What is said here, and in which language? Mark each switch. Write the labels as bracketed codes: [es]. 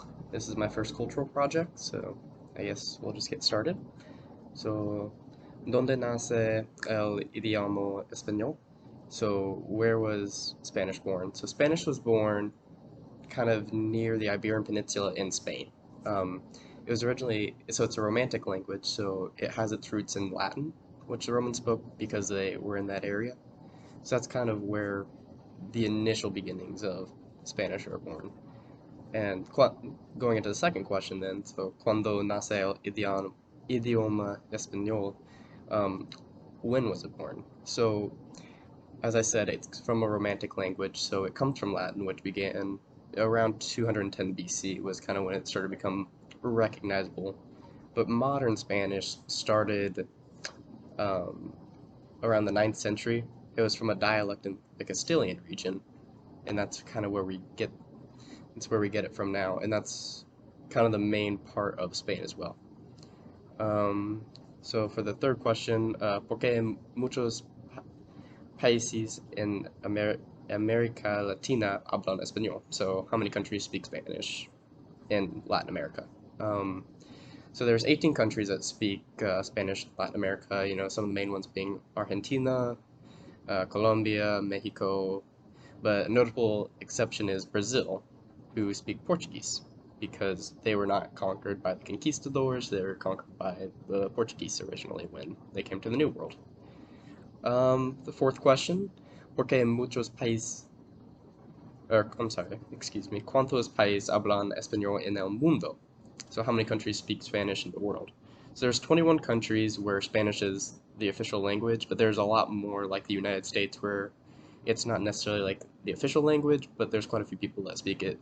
[en] This is my first cultural project, so I guess we'll just get started. [es] So, ¿Dónde nace el idioma español? [en] So, where was Spanish born? So, Spanish was born kind of near the Iberian Peninsula in Spain. It was originally, so it's a Romantic language, so it has its roots in Latin, which the Romans spoke because they were in that area. So that's kind of where the initial beginnings of Spanish are born. And going into the second question then, so [es] cuando nace el idioma español, [en] um, when was it born? So, as I said, it's from a Romantic language, so it comes from Latin, which began around 210 BC, was kind of when it started to become recognizable. But modern Spanish started um, around the 9th century. It was from a dialect in the Castilian region, and that's kind of where we get it from now, and that's kind of the main part of Spain as well. Um, so for the third question, [es] ¿por qué muchos países en America Latina hablan español? [en] So how many countries speak Spanish in Latin America? Um, so there's 18 countries that speak Spanish in Latin America. You know, some of the main ones being Argentina, Colombia, Mexico, but a notable exception is Brazil, who speak Portuguese because they were not conquered by the conquistadors, they were conquered by the Portuguese originally when they came to the New World. The fourth question, [es] ¿por qué muchos países, [en] or I'm sorry, excuse me, [es] ¿cuántos países hablan español en el mundo? [en] So how many countries speak Spanish in the world? So there's 21 countries where Spanish is the official language, but there's a lot more like the United States where it's not necessarily like the official language, but there's quite a few people that speak it.